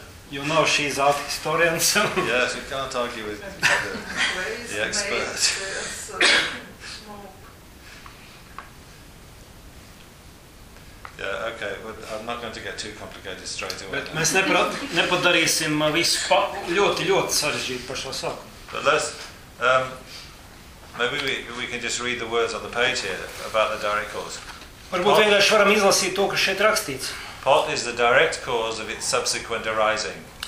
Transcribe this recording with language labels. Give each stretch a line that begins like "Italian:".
English: You know she's art historian, so. Yes, you can't argue with the expert. Yeah, okay, but I'm not going to get too complicated straight away.
Latvian: Bet mēs nepadarīsim visu ļoti, ļoti sarežģīt par šo sākumu.
English: But let's, maybe we can just read the words on the page here about the direct cause.
Latvian: Varbūt vienkārši varam izlasīt to, kas šeit rakstīts.
English: Pot is the direct cause of its subsequent arising.